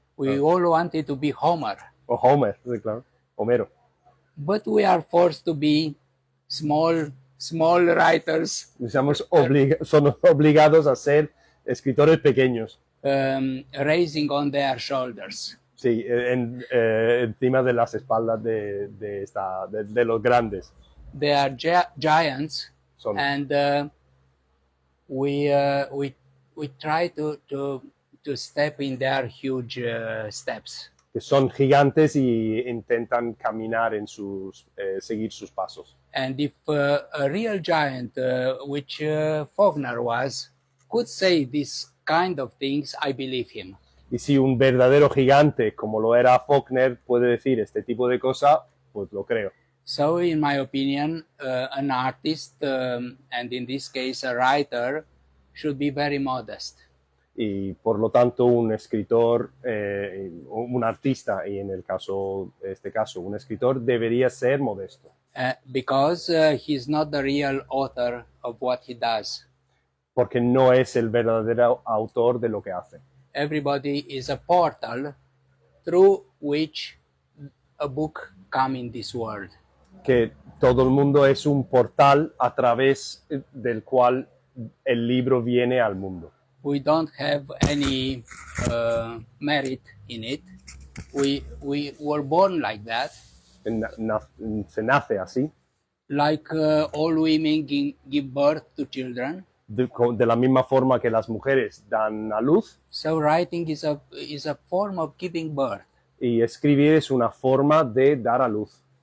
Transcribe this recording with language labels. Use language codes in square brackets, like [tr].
[en] We all wanted to be Homer. [es] O Homer, sí, claro. Homero. [en] But we are forced to be small writers. [es] Somos obligados a ser escritores pequeños. [en] Raising on their shoulders. [es] Sí, encima de las espaldas de los grandes. [en] They are giants, [es] Son. [en] and we try to to step in their huge steps. [es] que son gigantes y intentan caminar en seguir sus pasos. [en] And if a real giant, which Faulkner was, could say this kind of things, I believe him. [es] Y si un verdadero gigante, como lo era Faulkner, puede decir este tipo de cosas, pues lo creo. [en] So, in my opinion, an artist, and in this case a writer, should be very modest. [es] Y por lo tanto un escritor, un artista, y en este caso un escritor, debería ser modesto. [en] Because he's not the real author of what he does. [es] Porque no es el verdadero autor de lo que hace. [en] Everybody is a portal through which a book come in this world. [es] Que todo el mundo es un portal a través del cual el libro viene al mundo. [en] We don't have any merit in it. We were born like that. [es] Se nace así. [en] Like all women give birth to children. [es] De la misma forma que las mujeres dan a luz. [en] So writing is a form of giving birth. [es] Y escribir es una forma de dar a luz.